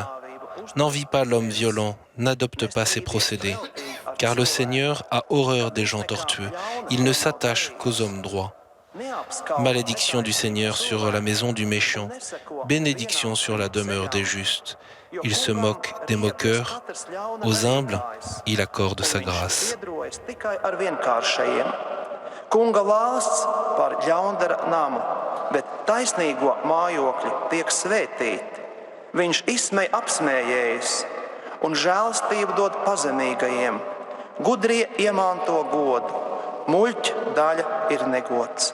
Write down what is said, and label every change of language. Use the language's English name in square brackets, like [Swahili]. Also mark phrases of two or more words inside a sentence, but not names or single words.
[French] N'envie pas l'homme violent, n'adopte pas ses procédés, car le Seigneur a horreur des gens tortueux, il ne s'attache qu'aux hommes droits. Malédiction du Seigneur sur la maison du méchant, bénédiction sur la demeure des justes. Il se moque des moqueurs, aux humbles, il accorde sa grâce. [Latvian] Kunga valsts par ļaundara namu, bet taisnīgo mājokļi tiek svētīti. Viņš izsmej apsmējējus un žēlastību dod pazemīgajiem. Gudrie iemanto godu, muļķu daļa ir negods.